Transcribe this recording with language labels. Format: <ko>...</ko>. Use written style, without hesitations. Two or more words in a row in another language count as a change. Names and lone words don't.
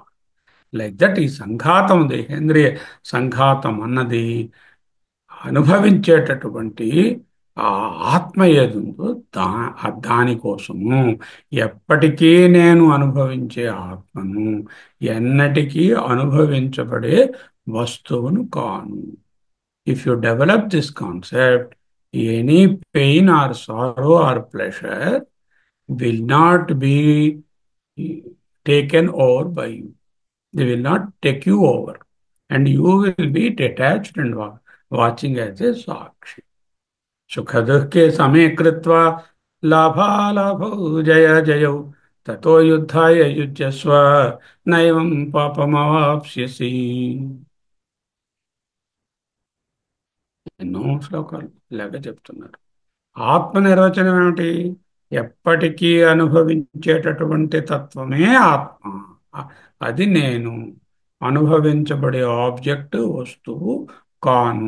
<en>like that</en> <te>ఈ సంఘాతం, దేహేంద్రియ సంఘాతం అన్నది అనుభవించేటటువంటి ఆ ఆత్మ ఏదుందో దా దానికోసము. ఎప్పటికీ నేను అనుభవించే ఆత్మను, ఎన్నటికీ అనుభవించబడే వస్తువును కాను.</te> <en>If you develop this concept, any pain or sorrow or pleasure will not be taken over by you. They will not take you over. And you will be detached and watching as a sakshi.</en> <sa>सुखदुःखे समे कृत्वा लाभालाभौ जय जयौ ततो युद्धाय युज्यस्व नैवं पापमवाप्स्यसि.</sa> <te>ఎన్నో శ్లోకాలు ఇలాగే చెప్తున్నారు. ఆత్మ నిర్వచనం ఏమిటి? ఎప్పటికీ అనుభవించేటటువంటి తత్వమే ఆత్మ. అ- అది నేను. అనుభవించబడే ఆబ్జెక్ట్, వస్తువు కాను.</te>